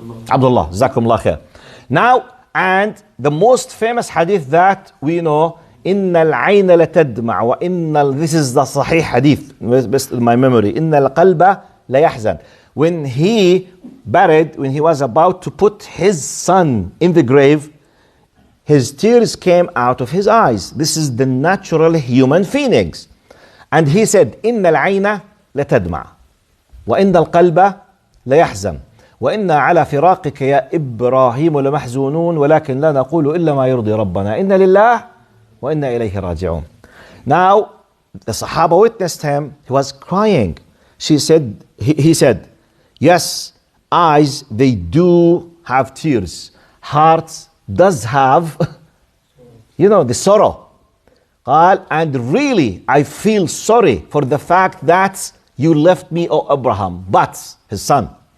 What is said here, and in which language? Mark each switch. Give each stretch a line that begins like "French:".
English: Abdullah, jazakumullah khair. Now, and the most famous hadith that we know,
Arabic: إِنَّ الْعَيْنَ لَتَدْمَعُ وَإِنَّ
English: this is the sahih hadith, best in my memory.
Arabic: إِنَّ الْقَلْبَ لَيَحْزَنُ.
English: When he was about to put his son in the grave, his tears came out of his eyes. This is the natural human feelings. And he said,
Arabic: إِنَّ الْعَيْنَ لَتَدْمَعُ وَإِنَّ الْقَلْبَ لَيَحْزَنُ وإنا على فراقك يا إبراهيم لمحزونون ولكن لا نقول إلا ما يرضي ربنا إن لله وإنا إليه راجعون.
English: Now the Sahaba witnessed him. He was crying. He said, yes, eyes, they do have tears. Hearts does have, the sorrow. And really, I feel sorry for the fact that you left me, O Abraham, but his son.